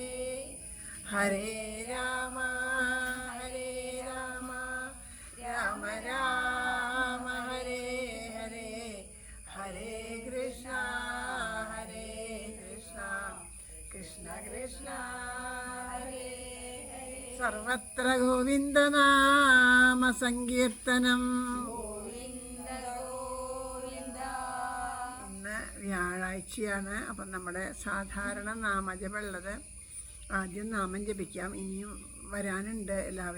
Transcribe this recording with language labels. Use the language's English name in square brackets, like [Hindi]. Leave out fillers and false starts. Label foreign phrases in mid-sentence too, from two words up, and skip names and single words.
[Sanskrit] हरे राम राम राम हरे हरे, हरे कृष्ण कृष्ण कृष्ण हरे हरे. सर्वत्र गोविन्दनाम सङ्कीर्तनम्. [Malayalam] വ്യാഴാഴ്ചയാണ്. അപ്പം നമ്മുടെ സാധാരണ നാമജപമുള്ളത്. ആദ്യം നാമം ജപിക്കാം. ഇനിയും വരാനുണ്ട് എല്ലാവരും.